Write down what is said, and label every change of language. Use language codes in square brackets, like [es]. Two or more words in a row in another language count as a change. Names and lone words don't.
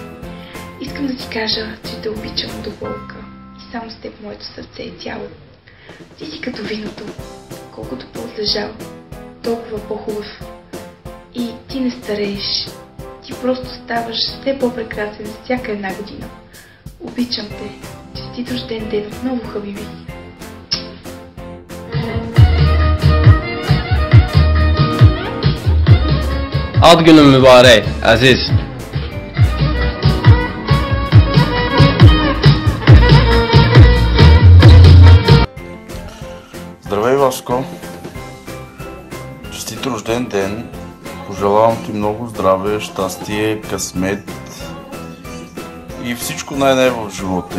[bg] Искам да ти кажа, че те обичам до болка и само с теб моето сърце е цяло. Ти си като виното, колкото по-отлежал, толкова по-хубав. И ти не старееш. Ти просто ставаш все по-прекрасен с всяка една година. Обичам те. Честит рожден ден отново, Хабиби. [az] Ad günün mübarek, Aziz. [bg] Здравей, Васко! Честит рожден ден! Пожелавам ти много здраве, щастие, късмет и всичко най-най в живота.